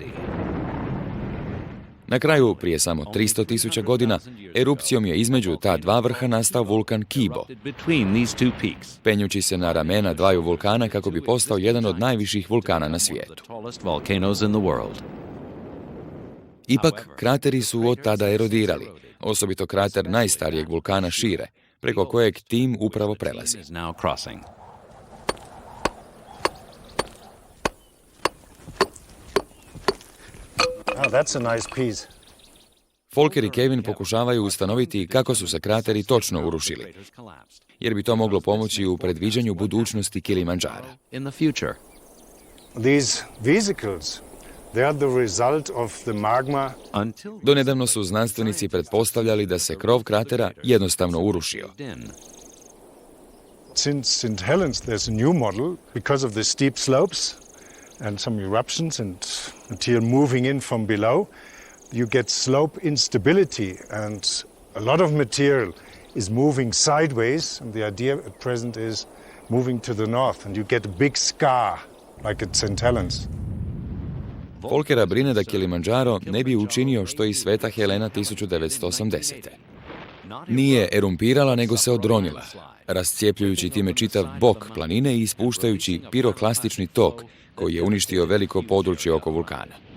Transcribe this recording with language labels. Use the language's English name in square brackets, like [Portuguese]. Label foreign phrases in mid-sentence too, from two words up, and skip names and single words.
[Croatian] Na kraju, prije samo 300.000 godina, erupcijom je između ta 2 vrha nastao vulkan Kibo, penjući se na ramena 2 vulkana kako bi postao jedan od najviših vulkana na svijetu. Ipak, krateri su od tada erodirali, osobito krater najstarijeg vulkana Šire, preko kojeg tim upravo prelazi. [English] That's a nice piece. [Croatian] Volker i Kevin pokušavaju ustanoviti kako su se krateri točno urušili, jer bi to moglo pomoći u predviđanju budućnosti Kilimandžara. [English] These vesicles, they are the result of the magma. [Croatian] Donedavno su znanstvenici pretpostavljali da se krov kratera jednostavno urušio. [English] since St. Helens there's a new model because of the steep slopes and some eruptions and material moving in from below, you get slope instability and a lot of material is moving sideways, and the idea at present is moving to the north, and you get a big scar like at St. Helens. [Croatian] Folkera brine da Kilimandžaro ne bi učinio što i Sveta Helena 1980. Nije erumpirala, nego se odronila, rascijepljujući time čitav bok planine i ispuštajući piroklastični tok koji je uništio veliko područje oko vulkana.